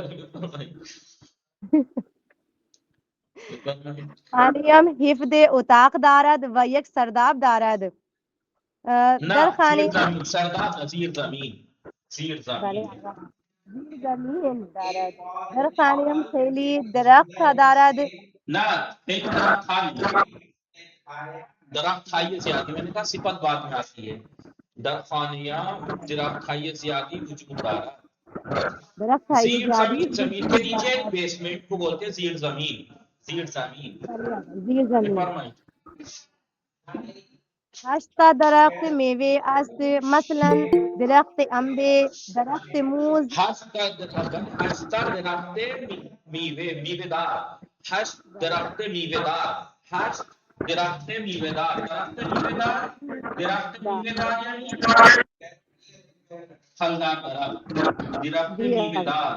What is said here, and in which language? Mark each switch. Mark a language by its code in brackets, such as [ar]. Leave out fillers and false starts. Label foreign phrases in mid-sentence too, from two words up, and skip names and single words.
[fa] خانه‌ام 17 اتاق دارد و یک سرداب دارد. در نه خانه زیر زمین، سرداب زیر زمین، زیر بله زمین. آقا. زیر زمین دارد. در خانه‌ام خیلی درخت دارد. نه ایک درخت خالی، درخت خالی زیادی، [ur] میں نے کہا صفت بعد میں آتی ہے. [fa] در خانیاں درخت خالی زیادی وجود دارد. درخت خیلی زیر زیادی [ur] زمین، زمین کے نیچے بیسمنٹ کو بولتے ہیں [fa] زیر زمین، زیر زمین. زیر زمین. بفرمایید. 8 تا درخت میوه است، مثلا درخت انبه، درخت موز. 8 درخت میوه دار، 8 درخت میوه دار، 8 درخت میوه دار، درخت میوه دار یعنی [ur] پھلدار درخت، [fa] درخت میوه دار.